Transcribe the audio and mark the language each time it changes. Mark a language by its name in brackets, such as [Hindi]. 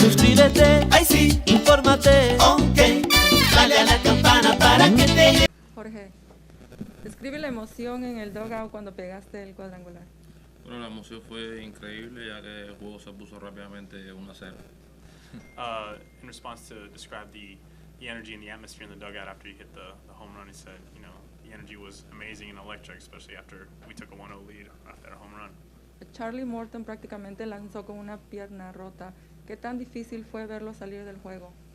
[Spanish] Suscríbete, Ay sí, infórmate. ok. Dale a la campana para que te llegue. Jorge, describe la emoción en el dugout cuando pegaste el cuadrangular. Bueno, la emoción fue increíble ya que el juego se puso rápidamente 1-0. [English] In response to describe the energy and the atmosphere in the dugout after you hit the home run, he said, you know, the energy was amazing and electric, especially after we took a 1-0 lead after a home run. [Spanish] Charlie Morton prácticamente lanzó con una pierna rota. ¿Qué tan difícil fue verlo salir del juego?